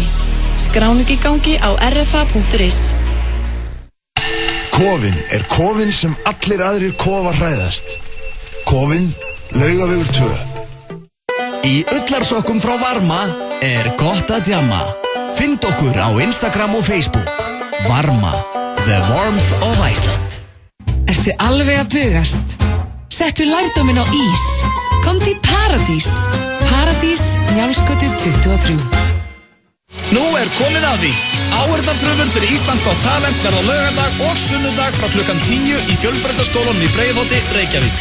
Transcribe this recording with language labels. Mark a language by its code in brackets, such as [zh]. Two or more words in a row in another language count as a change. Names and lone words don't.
[is] Skráning í gangi á rfa.is. Kofinn kofinn sem allir aðrir kofar hræðast. Kofinn, Laugavegur 2. Í ullarsokkum frá Varma gott að djamma. Find okkur á Instagram og Facebook. [en] Varma, the warmth of Iceland. [is] Ertu alveg að bugast? Settu lærdóminn á ís. Komdu í Paradís. Paradís, Njálsgötu 23. Nú komið að því. Áheyrnarprufur fyrir Ísland Got Talent verða laugardag og sunnudag frá klukkan 10 í Fjölbrautaskólanum í Breiðholti, Reykjavík.